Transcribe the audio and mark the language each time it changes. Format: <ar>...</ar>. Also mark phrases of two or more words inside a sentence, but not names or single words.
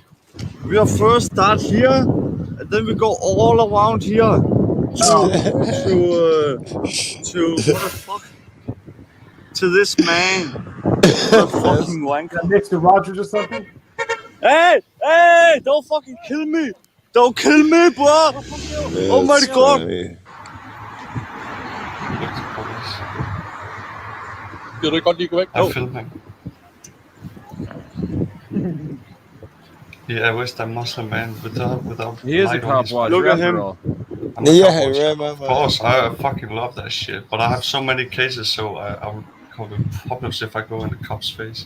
<en>We first start here, and then we go all around here to what the fuck? To this man. What a fucking wanker. Next to Rogers or something? Hey! Hey! Don't fucking kill me! Don't kill me, bro! Oh my That's god! funny.</en> <da>Gider du godt lige gå væk?</da> <en>I'm filming. Yeah, I wish that Muslim man without He is a light on cop his watcher. Look at after him. all. I'm a Yeah, cop watcher. right, my Of course, I fucking love that shit. But I have so many cases, so I would call it problems if I go in the cop's face.</en>